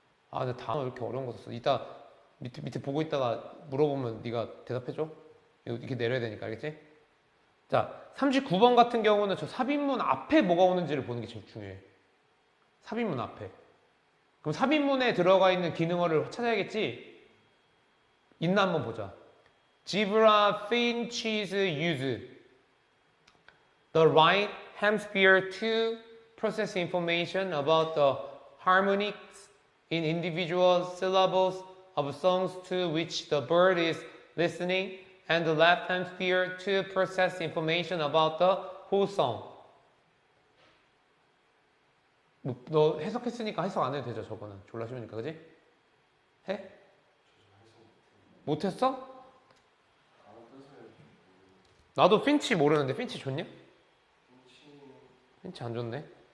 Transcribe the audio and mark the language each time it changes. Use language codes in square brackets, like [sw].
[ko] 근데 단어 이렇게 어려운 거 썼어. 이따 밑에 보고 있다가 물어보면 네가 대답해줘. 이렇게 내려야 되니까, 알겠지? 자, 39번 같은 경우는 저 삽입문 앞에 뭐가 오는지를 보는 게 제일 중요해. 삽입문 앞에. 그럼 삽입문에 들어가 있는 기능어를 찾아야겠지? 있나 한번 보자. [en] Zebra finches use the right hemisphere to process information about the harmonics in individual syllables of songs to which the bird is listening, and the left hemisphere to process information about the whole song. [ko] 너 해석했으니까 해석 안 해도 되죠, 저거는. 졸라 쉬우니까, 그지? 해? 못했어? 나도 핀치 모르는데, 핀치 좋냐? 핀치 안 좋네.